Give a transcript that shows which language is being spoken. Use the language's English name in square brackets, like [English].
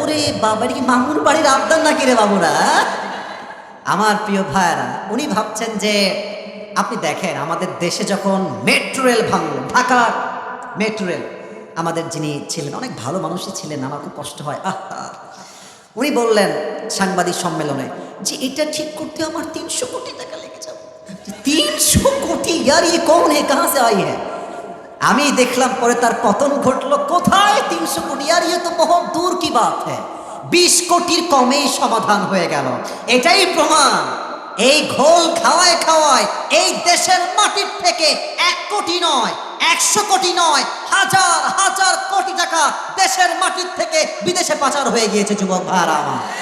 [Bangla] ওরে বাবা, এটা কি মামুর বাড়ির আবদার নাকি রে বাবুরা? আমার প্রিয় ভাইরা, উনি ভাবছেন যে আপনি দেখেন আমাদের দেশে যখন মেট্রো রেল ভাঙল, ঢাকার মেট্রো রেল, আমাদের যিনি ছিলেন অনেক ভালো মানুষই ছিলেন, আমার খুব কষ্ট হয়। উনি বললেন সাংবাদিক সম্মেলনে যে এটা ঠিক করতে আমার 300 কোটি টাকা লেগে যাবে। [Hindi] 300 কোটি, यार ये कौन है, कहां से आई है? [Bangla] আমি দেখলাম পরে তার পতন ঘটলো। কোথায় 300 কোটি? [Hindi] यार ये तो बहुत दूर की बात है। [Bangla] 20 কোটির কমেই সমাধান হয়ে গেল। এটাই প্রমাণ, এই ঘোল খাওয়ায় খাওয়ায় এই দেশের মাটির থেকে 1 কোটি নয়, 100 কোটি নয়, হাজার হাজার কোটি টাকা দেশের মাটির থেকে বিদেশে পাচার হয়ে গিয়েছে যুবক ভাইরা আমার।